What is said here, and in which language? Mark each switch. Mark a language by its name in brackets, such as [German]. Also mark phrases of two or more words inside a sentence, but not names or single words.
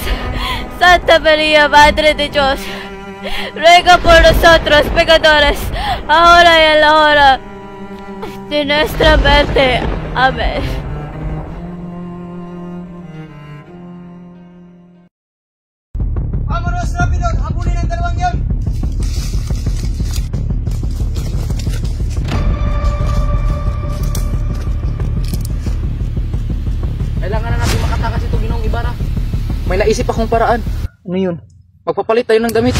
[Spanish] Santa María, Madre de Dios, ruega por nosotros pecadores, ahora y en la hora de nuestra muerte. Amén. Vámonos rápido, [Filipino] habulin ang dalawang yon. Kailangan na natin makatakas ito, Ginoong Ibarra. May naisip akong paraan. Ano yun? Magpapalit tayo ng damit.